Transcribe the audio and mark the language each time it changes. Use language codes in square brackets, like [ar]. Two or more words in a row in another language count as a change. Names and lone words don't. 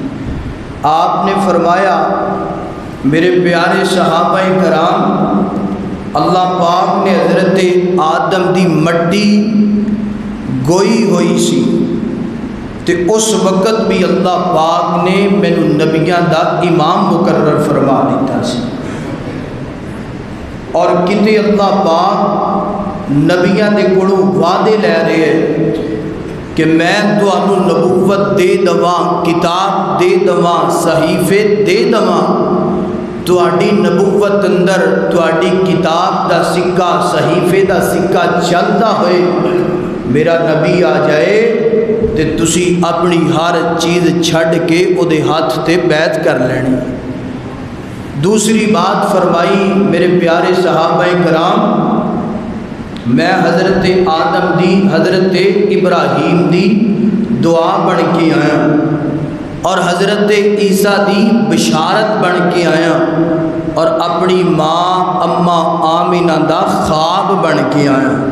[pa] آپ نے فرمایا میرے پیارے صحابہ کرام، اللہ پاک نے حضرت آدم دی مٹی گوئی ہوئی سی تے اس وقت بھی اللہ پاک نے مینو نبیاں دا امام مقرر فرما دیتا سی، اور کتے اللہ پاک نبیاں دے کولوں وعدے لے رہے ہیں کہ میں تانوں نبوت دے دواں، کتاب دے دواں، صحیفے دے دواں، تہاڈی نبوت اندر تہاڈی کتاب دا سکہ، صحیفے دا سکہ چلدا ہوئے میرا نبی آ جائے تے تسی اپنی ہر چیز چھڈ کے او دے ہاتھ تے بیعت کر لینی۔ دوسری بات فرمائی میرے پیارے صحابہ کرام، میں حضرت آدم دی، حضرت ابراہیم دی دعا بن کے آیا اور حضرت عیسیٰ دی بشارت بن کے آیا اور اپنی ماں اماں آمینہ دا خواب بن کے آیا۔